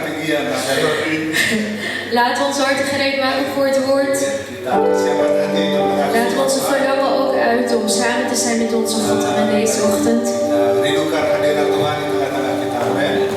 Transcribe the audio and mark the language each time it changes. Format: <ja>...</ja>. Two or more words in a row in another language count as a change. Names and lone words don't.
<id>bagian dari</id> <nl>Laten we ons harten gereed maken voor het woord.</nl> <id>kita persiapan hati untuk</id> <nl>Laten we onze verlangen ook uit om samen te zijn met onze God in deze ochtend.</nl> <id>rindukan hadirat Tuhan di tengah-tengah kita. Amin.</id>